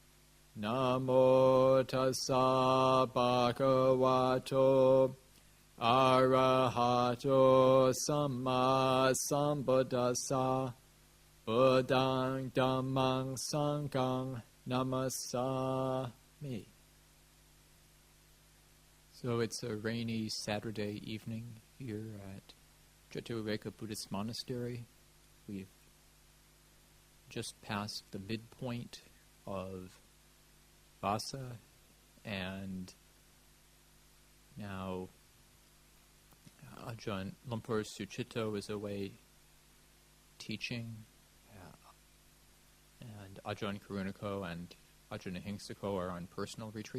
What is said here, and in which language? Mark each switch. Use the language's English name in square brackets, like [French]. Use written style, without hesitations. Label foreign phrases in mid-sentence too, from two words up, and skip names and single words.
[Pali] Namo tassa bhagavato arahato samma sambuddhassa. Buddhang dhammang sanghang namasami. [English] So it's a rainy Saturday evening here at Cittaviveka Buddhist Monastery. We've just passed the midpoint of Vasa, and now Ajahn Lumpur Suchito is away teaching, and Ajahn Kaccana and Ajahn Hingsako are on personal retreat.